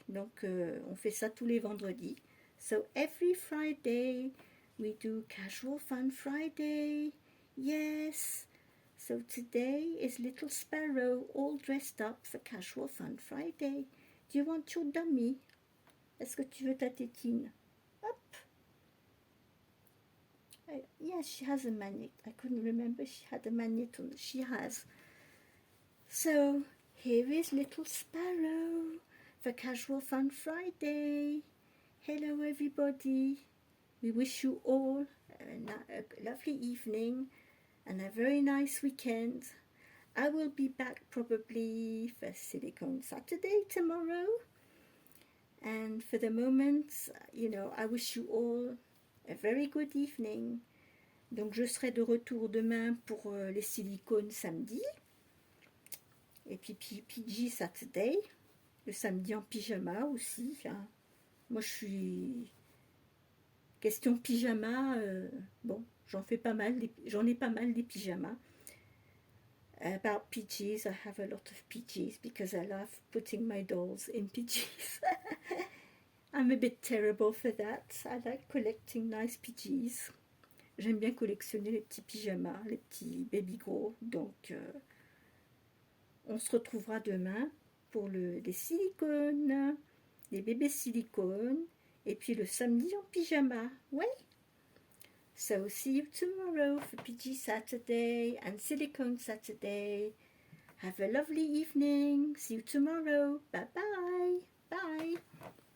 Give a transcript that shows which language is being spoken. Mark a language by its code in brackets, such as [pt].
[fr] Donc on fait ça tous les vendredis. [en] So every Friday we do Casual Fun Friday. Yes, so today is Little Sparrow all dressed up for Casual Fun Friday. Do you want your dummy? [fr] Est-ce que tu veux ta tétine? Hop. [en] Yes, she has a magnet. I couldn't remember she had a magnet on. She has. So here is Little Sparrow for Casual Fun Friday. Hello everybody. We wish you all a lovely evening and a very nice weekend. I will be back probably for Silicone Saturday tomorrow. And for the moment, you know, I wish you all a very good evening. [fr] Donc je serai de retour demain pour les silicones samedi. Et puis PG Saturday. Le samedi en pyjama aussi. Enfin, moi je suis... Question pyjama, bon, j'en ai pas mal des pyjamas. [en] About PJs, I have a lot of PJs because I love putting my dolls in PJs. I'm a bit terrible for that. I like collecting nice PJs. [fr] J'aime bien collectionner les petits pyjamas, les petits [en] baby grow. [fr] Donc, on se retrouvera demain pour les silicones. des bébés silicone, et puis le samedi en pyjama. Ouais. [en] So see you tomorrow for PG Saturday and Silicone Saturday. Have a lovely evening. See you tomorrow. Bye-bye. Bye.